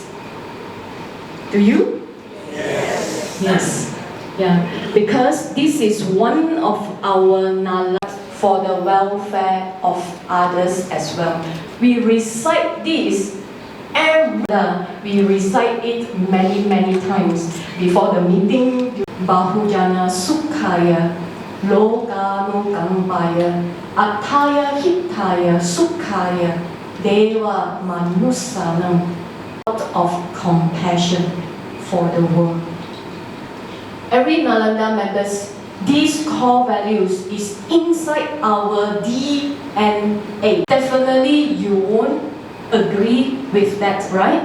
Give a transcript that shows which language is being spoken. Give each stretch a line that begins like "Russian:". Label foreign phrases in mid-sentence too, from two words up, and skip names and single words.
English: Do you? Yes. Yes. Yeah. Because this is one of our Nala for the welfare of others as well. We recite this we recite it many times before the meeting.
Pali: Bahujana Sukhaya Lokano Kampaya Attaya Hitaya Sukhaya Deva Manusanam.
English: Of compassion for the world. Every Nalanda members, these core values is inside our DNA. Definitely you won't agree with that, right?